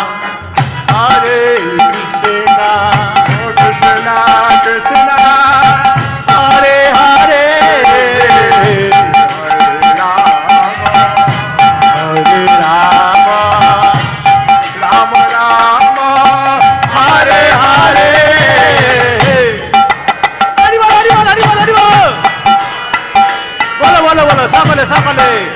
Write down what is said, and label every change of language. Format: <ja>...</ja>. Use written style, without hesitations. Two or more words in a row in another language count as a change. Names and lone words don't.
<sa>Hare Krishna, Krishna Krishna, Hare Hare, Hare Rama, Hare Rama, Rama Rama, Hare Hare.</sa> <es>Arriba, arriba, arriba, arriba. Bola, bola, bola, sácale, sácale.</es>